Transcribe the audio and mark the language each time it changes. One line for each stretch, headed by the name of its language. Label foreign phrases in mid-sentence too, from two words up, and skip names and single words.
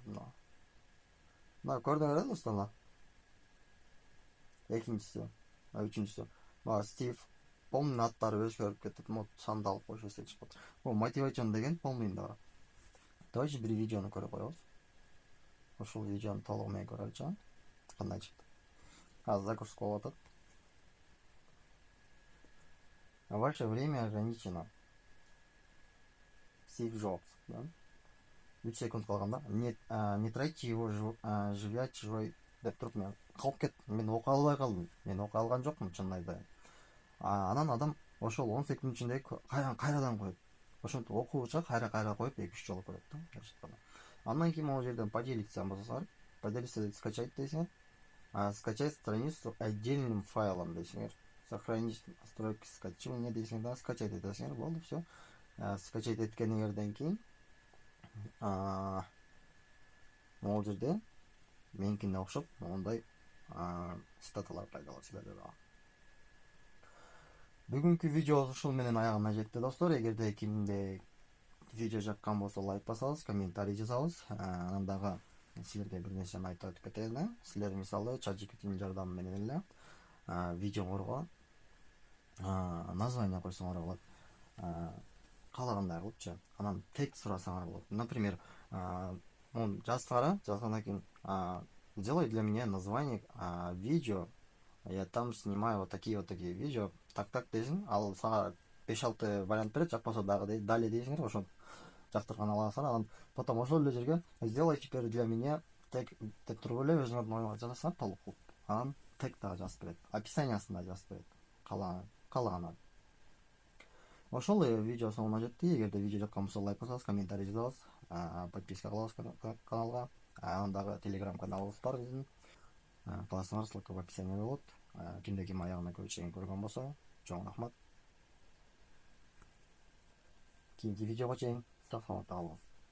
Kyrgyz: Мына көрдүңөр достор. Экинчиси, үчүнчүсү. Стив полный аттары өзгөрүп кетип, санды алып коюш эстек чыгып калат. Бул мотивацион деген полныйында бар. Давайте бир видеону көрүп коебуз. Ошол видеону толугу менен көрөлүчү. Кандай чыкты? Загрузка болуп атат.
Russian: Ваше время ограничено.
Kyrgyz: Стив Джобс, да? 3 секунд калганда.
Russian: Не тратьте его, живя чужой
Kyrgyz: деп туруп мен калып кеттим. Мен окуя албай калдым. Мен окуя алган жокмун, чынын айтайын. Анан адам ошол 10 секунд ичинде кайрадан коет. Ошентип окуучу кайра коюп 2-3 жолу көрөт да. Андан кийин могу жерден поделиться басасыңар.
Russian: Поделиться скачать
Kyrgyz: дейсиңер.
Russian: Скачать страницу отдельным файлом дейсиңер. Сохранить настройки скачивания
Kyrgyz: дейсиңер да, скачать этесиңер. Болду, все. Скачать эткениңерден кийин могу жерде меникине окшоп мондай статалар пайда болот силерде дагы. Бүгүнкү видеобуз ушул менен аягына жетти, достор. Эгерде кимде видео жаккан болсо лайк басабыз, комментарий жазабыз. Анан дагы силерге бир нерсени айтып өтүп кетейин. Силер мисалы ChatGPT'нин жардамы менен эле видеоңорго название койсоңор болот. Каалагандай кылыпчы. Анан текст сурасаңар болот.
Russian: Например,
Kyrgyz: он жазгандан кийин
Russian: сделай для меня название видео. Я там снимаю вот такие видео.
Kyrgyz: Так дейсиң. Ал сага 5-6 вариант берет, жакпаса дагы далее дейсиңер, ошо жактырган аласың. Анан потом ошол эле жерге
Russian: сделай теперь для меня тег
Kyrgyz: деп туруп эле өзүңөрдүн оюңарды жазасыңар, толук кылып. Анан тег дагы жазып берет. Описаниясын да жазып берет. Каалаган. Ошол видео соңуна жетти. Эгерде видео жаккан болсо лайк басабыз, комментарий жазабыз, подписка кылабыз каналга. Анан дагы телеграм каналыбыз бар биздин. Кыласыңар,
Russian: ссылка в описании болот.
Kyrgyz: Кимде ким аягына чейин көргөн болсо, чоң рахмат. Кийинки видеого чейин сак саламатта калыңыз.